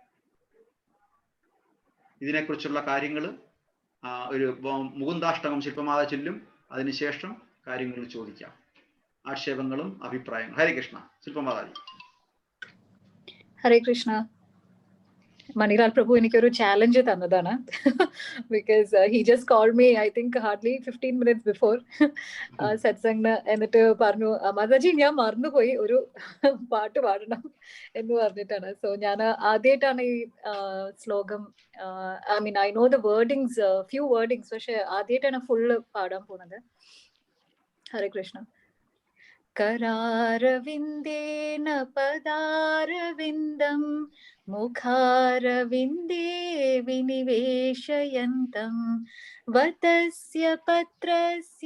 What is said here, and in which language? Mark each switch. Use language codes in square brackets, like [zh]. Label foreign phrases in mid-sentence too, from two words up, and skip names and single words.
[ml] ഇതിനെക്കുറിച്ചുള്ള കാര്യങ്ങൾ ഒരു മുകുന്ദാഷ്ടകം ശില്പമാത ചൊല്ലും, അതിനുശേഷം കാര്യങ്ങൾ ചോദിക്കാം, ആക്ഷേപങ്ങളും അഭിപ്രായങ്ങളും. ഹരേ കൃഷ്ണ. ശില്പമാതാജി. ഹരേ കൃഷ്ണ. മണിലാൽ പ്രഭു എനിക്കൊരു ചാലഞ്ച് തന്നതാണ്. [en] because he just called me I think hardly 15 minutes before സത്സംഗിന്. [ml] എന്നിട്ട് പറഞ്ഞു, മാതാജി ഞാൻ മറന്നുപോയി, ഒരു പാട്ട് പാടണം എന്ന് പറഞ്ഞിട്ടാണ്. സോ ഞാൻ ആദ്യമായിട്ടാണ് ഈ ശ്ലോകം, [en] I mean I know the wordings, few wordings, [ml] പക്ഷെ ആദ്യമായിട്ടാണ് ഫുള്ള് പാടാൻ പോണത്. ഹരേ കൃഷ്ണ. [sa] करारविन्देन पदारविन्दं मुखारविन्दे विनिवेशयन्तं वतस्य पत्रस्य